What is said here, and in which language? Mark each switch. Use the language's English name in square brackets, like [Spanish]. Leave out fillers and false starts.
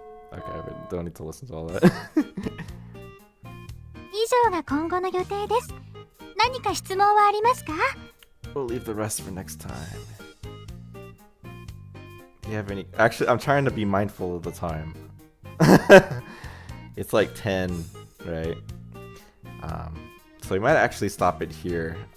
[English] Okay, but don't need to listen to all that. [Japanese] 以上が今後の予定です。何か質問はありますか？ [English] We'll leave the rest for next time. Do you have any? Actually, I'm trying to be mindful of the time. It's like 10, right? So we might actually stop it here.